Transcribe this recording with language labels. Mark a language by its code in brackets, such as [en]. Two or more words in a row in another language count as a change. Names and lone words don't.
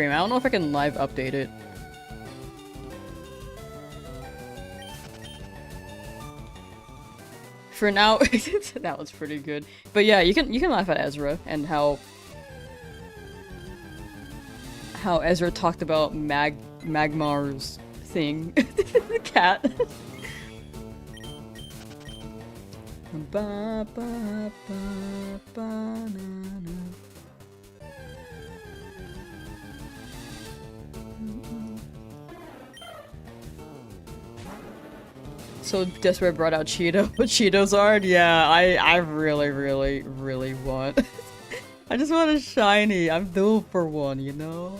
[en] I don't know if I can live update it. For now, that was pretty good. But yeah, you can laugh at Ezra and how Ezra talked about Magmar's thing, the cat. Ba, ba, ba, ba, na, na. So Desperate brought out Cheeto. Cheeto's art? Yeah, I really want. I just want a shiny. I'm due for one, you know?